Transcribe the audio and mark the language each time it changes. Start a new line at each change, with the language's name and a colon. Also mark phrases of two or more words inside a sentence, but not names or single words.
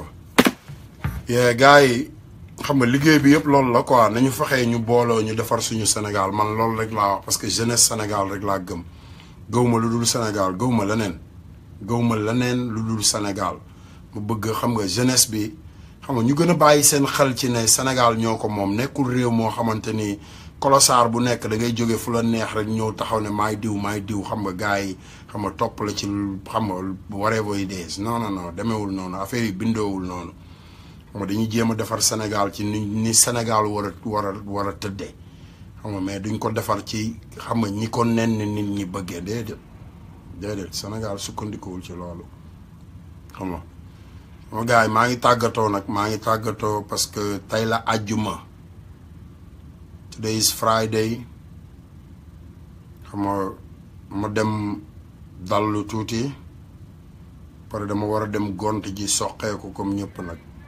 Wolof: yee gars yi xam nga liggéey bi yëpp loolu la quoi nañu fexee ñu booloo ñu defar suñu Sénégal man loolu rek laa wax
French: parce que jeunesse
Wolof: Sénégal rek laa gëm gëwuma lu dul Sénégal gëwuma leneen lu dul Sénégal mu bëgg xam nga jeunesse bi xam nga ñu gën a bàyyi seen xel ci ne Sénégal ñoo ko moom nekkul réew moo xamante ni kolosaar bu nekk da ngay jóge fu la neex rek ñëw taxaw ne maay diw xam nga gars yi xam nga topp la ci xam nga
English: whatever it is
Wolof: non demewul noonu affaire yi bindoowul noonu xam nga dañuy jéem a defar Sénégal ci ni Sénégal war a tëddee xam nga mais duñ ko defar ci xam nga ñi ko nen nit ñi bëggee déedéet Sénégal sukkandikuwul ci loolu xam nga sama gars yi maa ngi tàggatoo
French: parce que
Wolof: tey la àjjuma
English: today is Friday
Wolof: xam nga ma dem dallu tuuti pare dama war a dem gont ji soqeeku comme ñëpp nag